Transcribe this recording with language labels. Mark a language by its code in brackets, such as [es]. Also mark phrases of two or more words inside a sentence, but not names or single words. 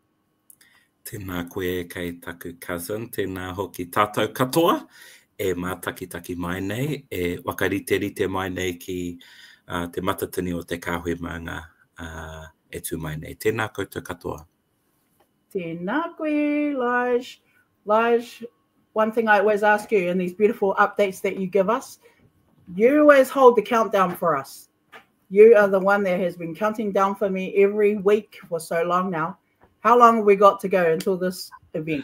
[mi] Tēnā koe kei taku cousin, tēnā hoki tātou katoa, e mātakitaki mai nei, e wakarite mai nei ki te matatini o te Kāhui Maunga e tū mai nei. Tēnā koutou katoa. Tēnā koe, Lige. [en] One thing I always ask you in these beautiful updates that you give us, you always hold the countdown for us. You are the one that has been counting down for me every week for so long now. How long have we got to go until this event?